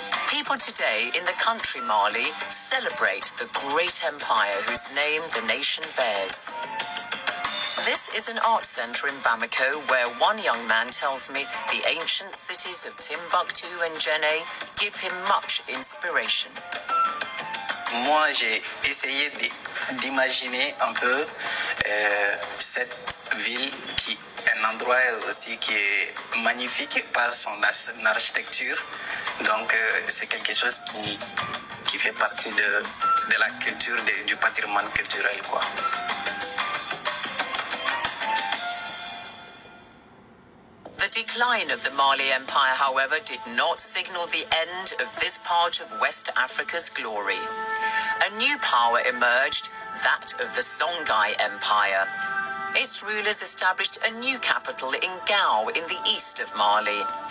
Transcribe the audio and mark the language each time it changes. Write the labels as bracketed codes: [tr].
[en] People today in the country Mali celebrate the great empire whose name the nation bears. This is an art centre in Bamako where one young man tells me the ancient cities of Timbuktu and Djenné give him much inspiration. [fr] Moi, j'ai essayé d'imaginer un peu cette ville qui est un endroit aussi qui est magnifique par son architecture. Donc, c'est quelque chose qui fait partie de la culture, du patrimoine culturel, quoi. [en] The decline of the Mali Empire, however, did not signal the end of this part of West Africa's glory. A new power emerged, that of the Songhai Empire. Its rulers established a new capital in Gao in the east of Mali.